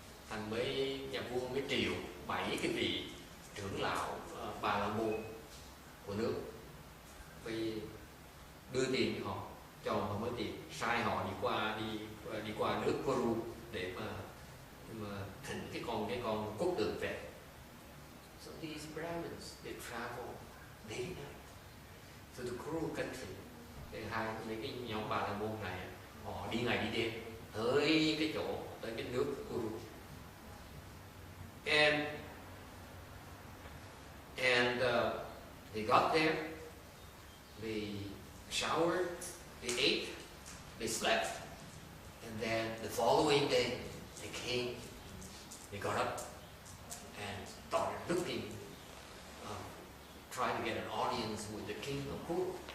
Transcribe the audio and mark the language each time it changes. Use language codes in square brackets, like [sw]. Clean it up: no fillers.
[vi] Thành nhà vua mới triệu 7 cái vị trưởng lão Bà La Môn của nước, vì đưa tiền cho họ, cho họ mới tiền, sai họ đi qua nước Kuru để mà thỉnh cái con quốc tượng về. [en] So these Brahmins, they travel day and night to the Kuru country. [vi] Mấy cái nhóm Bà La Môn này họ đi ngày đi đêm tới cái nước Kuru. [en] And they got there, they showered, they ate, they slept, and then the following day they came, they got up and started looking, trying to get an audience with the king of Kuru.